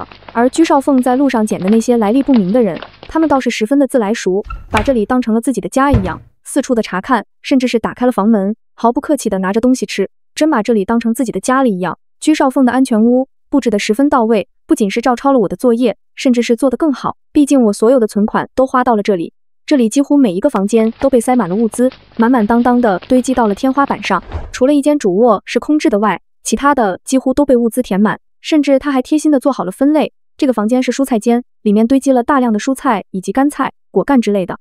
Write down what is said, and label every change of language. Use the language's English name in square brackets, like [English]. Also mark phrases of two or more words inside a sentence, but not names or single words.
[Chinese] 而居少鳳在路上撿的那些來歷不明的人，他們倒是十分的自來熟，把這裡當成了自己的家一樣，四處的查看，甚至是打開了房門，毫不客氣的拿着東西吃，真把這裡當成自己的家裡一樣。居少鳳的安全屋布置得十分到位，不僅是照抄了我的作業，甚至是做得更好，畢竟我所有的存款都花到了這裡。這裡幾乎每一個房間都被塞滿了物資，滿滿當當的堆積到了天花板上，除了一間主臥是空置的外，其他的幾乎都被物資填滿，甚至他還貼心的做好了分類。這個房間是蔬菜間，裡面堆積了大量的蔬菜以及乾菜、果乾之類的。